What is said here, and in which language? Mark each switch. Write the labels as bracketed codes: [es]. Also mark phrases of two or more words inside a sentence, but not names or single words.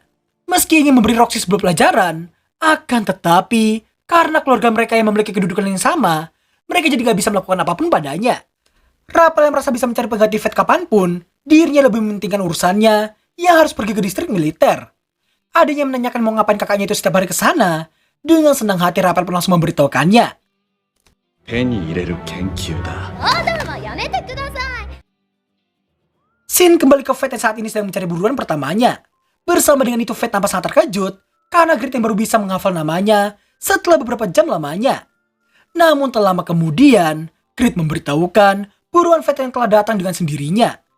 [id] Meski ingin memberi Roxy sebuah pelajaran, akan tetapi karena keluarga mereka yang memiliki kedudukan yang sama, mereka jadi gak bisa melakukan apapun padanya. Rapel yang merasa bisa mencari pengganti Fate kapanpun, dirinya lebih mementingkan urusannya yang harus pergi ke distrik militer. Adanya menanyakan mau ngapain kakaknya itu setiap hari ke sana, dengan senang hati Rapel pun langsung memberitahukannya. [ja] 手に入れる研究だ。 [id] Shin kembali ke Fate yang saat ini sedang mencari buruan pertamanya. Bersama dengan itu Fate tampak sangat terkejut karena Grit yang baru bisa menghafal namanya setelah beberapa jam lamanya. Namun tak lama kemudian, Grit memberitahukan buruan Fate yang telah datang dengan sendirinya.